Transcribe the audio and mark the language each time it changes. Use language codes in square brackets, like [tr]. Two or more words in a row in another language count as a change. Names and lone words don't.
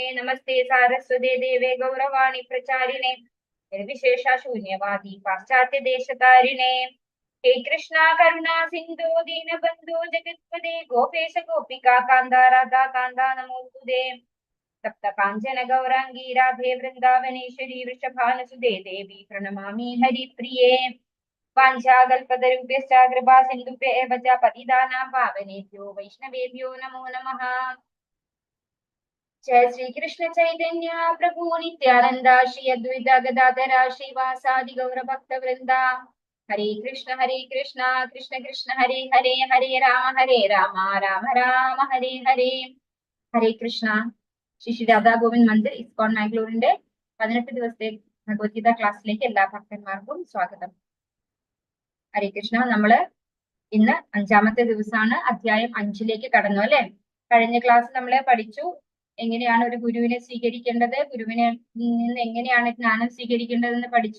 [sa] നമസ്തേ സാരസ്വതേ ദേവേ ഗൗരവാണി പ്രചാരിണേ നിർവിശേഷ ശൂന്യവാദി പാശ്ചാത്യ ദേശതാരിണേ. ഹേ കൃഷ്ണ കരുണാ സിന്ധോ ദീനബന്ധോ ജഗത്പദേ ഗോപേശ ഗോപികാ കാന്ത രാധാ കാന്ത നമോസ്തുതേ. സപ്ത കാഞ്ചന ഗൗരാംഗീ രാധേ വൃന്ദാവനേശ്വരി വൃഷഭാനുസുതേ ദേവി പ്രണമാമി ഹരിപ്രിയേ. വാഞ്ചാകൽപതരുഭ്യശ്ച കൃപാ സിന്ധുഭ്യ ഏവ ച പതിതാനാം പാവനേഭ്യോ വൈഷ്ണവേഭ്യോ നമോ നമഃ. जय श्री कृष्ण चैतन्य प्रभु नित्यानंद श्री अद्वैत गदाधर श्रीवासादि गौर भक्त वृंदा. हरे कृष्ण कृष्ण कृष्ण हरे हरे हरे राम राम राम हरे हरे. हरे कृष्ण. [ml] श्री രാധാ ഗോവിന്ദ് മന്ദിർ ഇസ്കോൺ മാംഗ്ലൂരിന്റെ 18 ദിവസത്തെ ഭഗവത്ഗീത ക്ലാസ്സിലേക്ക് എല്ലാ ഭക്തന്മാർക്കും സ്വാഗതം. [sa] ഹരേ കൃഷ്ണ. [ml] നമ്മള് ഇന്ന് 5ാമത്തെ ദിവസമാണ്. അധ്യായം 5ലേക്ക് കടന്നു അല്ലെ. കഴിഞ്ഞ ക്ലാസ് നമ്മളെ പഠിച്ചു എങ്ങനെയാണ് ഒരു ഗുരുവിനെ സ്വീകരിക്കേണ്ടത്, ഗുരുവിനെ നിന്ന് എങ്ങനെയാണ് ജ്ഞാനം സ്വീകരിക്കേണ്ടതെന്ന് പഠിച്ചു.